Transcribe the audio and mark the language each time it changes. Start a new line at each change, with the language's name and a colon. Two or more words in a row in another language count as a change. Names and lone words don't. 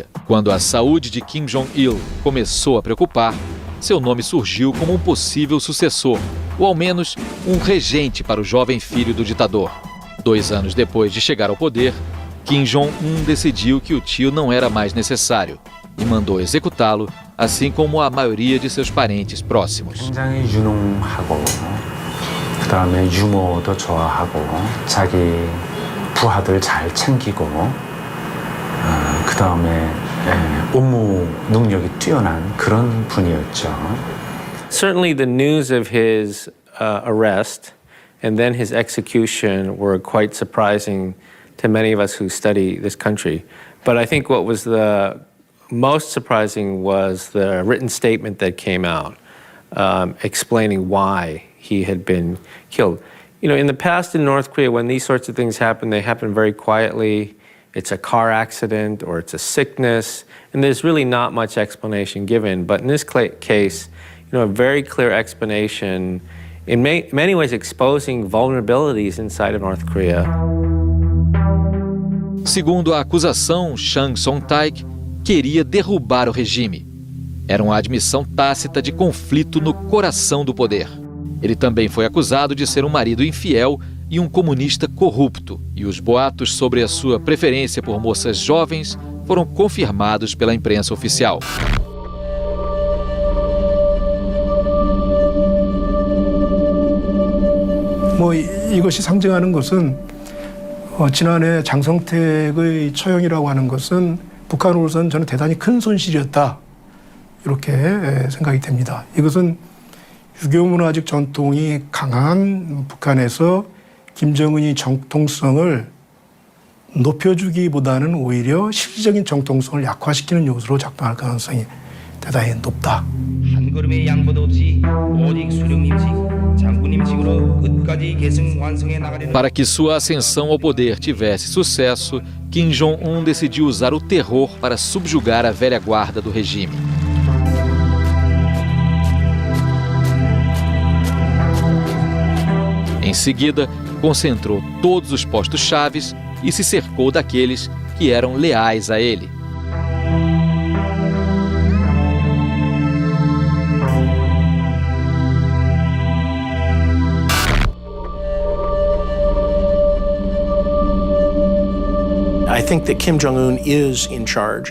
Portuguese: Quando a saúde de Kim Jong-il começou a preocupar, seu nome surgiu como um possível sucessor, ou ao menos um regente para o jovem filho do ditador. 2 anos depois de chegar ao poder, Kim Jong-un decidiu que o tio não era mais necessário e mandou executá-lo, assim como a maioria de seus parentes próximos.
Korean: 굉장히 유능하고 그다음에 유머도 좋아하고 자기 부하들 잘 챙기고 그다음에 업무 능력이 뛰어난 그런 분이었죠.
English: Certainly the news of his arrest and then his execution were quite surprising to many of us who study this country. But I think what was the most surprising was the written statement that came out explaining why he had been killed. In the past in North Korea, when these sorts of things happen, they happen very quietly. It's a car accident or it's a sickness, and there's really not much explanation given. But in this case, a very clear explanation, in many ways exposing vulnerabilities inside of North Korea.
Portuguese: Segundo a acusação, Chang Son-taek queria derrubar o regime. Era uma admissão tácita de conflito no coração do poder. Ele também foi acusado de ser um marido infiel e um comunista corrupto, e os boatos sobre a sua preferência por moças jovens foram confirmados pela imprensa oficial. Bon,
Korean: 이것이 상징하는 것은 지난해 장성택의 처형이라고 하는 것은 북한으로서는 저는 대단히 큰 손실이었다. 이렇게 생각이 됩니다. 이것은 유교문화적 전통이 강한 북한에서 김정은이 정통성을 높여주기보다는 오히려 실질적인 정통성을 약화시키는 요소로 작동할 가능성이 대단히 높다. 한 걸음의 양보도 없이 오직 수령님식, 장군님식으로 끝까지 계승 완성해 나가려는.
Portuguese: Para que sua ascensão ao poder tivesse sucesso, Kim Jong-un decidiu usar o terror para subjugar a velha guarda do regime. Em seguida, concentrou todos os postos chaves e se cercou daqueles que eram leais a ele.
English: I think that Kim Jong-un is in charge.